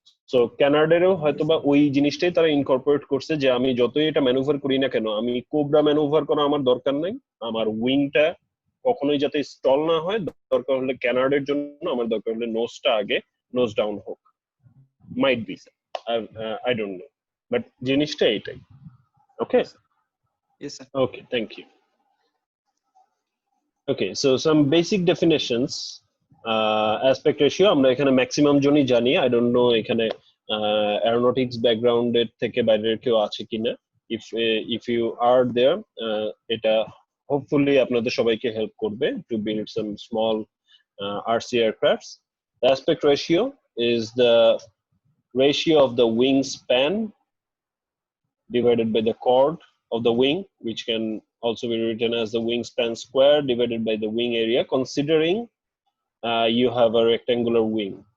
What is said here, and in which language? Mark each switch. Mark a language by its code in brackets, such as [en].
[bn] So ক্যানাডারেও হয়তোবা ওই জিনিসটাই তারা ইনকর্পোরেট করছে, যে আমি যতই এটা ম্যানুভার করি না কেন, আমি কোবরা ম্যানুভার করা আমার দরকার নাই, আমার উইংটা কখনোই যাতে স্টল না হয়, দরকার হলে ক্যানাডার জন্য আমার দরকার হলে নোজটা আগে নোজ ডাউন হোক, [en] might be, I don't know, [bn] but জিনিসটা এটাই। [en] Okay, Yes, sir. okay, thank you. Okay, so some basic definitions. [bn] Aspect ratio আমরা এখানে ম্যাক্সিমাম জনই জানি, [en] I don't know [bn] এখানে অ্যারোনটিক্স ব্যাকগ্রাউন্ডের থেকে বাইরের কেউ আছে কিনা। [en] if you are there, [bn] এটা হোপফুলি আপনাদের সবাইকে হেল্প করবে [en] To build some small RC aircrafts. The aspect ratio is the ratio of the wingspan divided by the chord of the wing, which can also be written as the wingspan square divided by the wing area, considering you have a rectangular wing.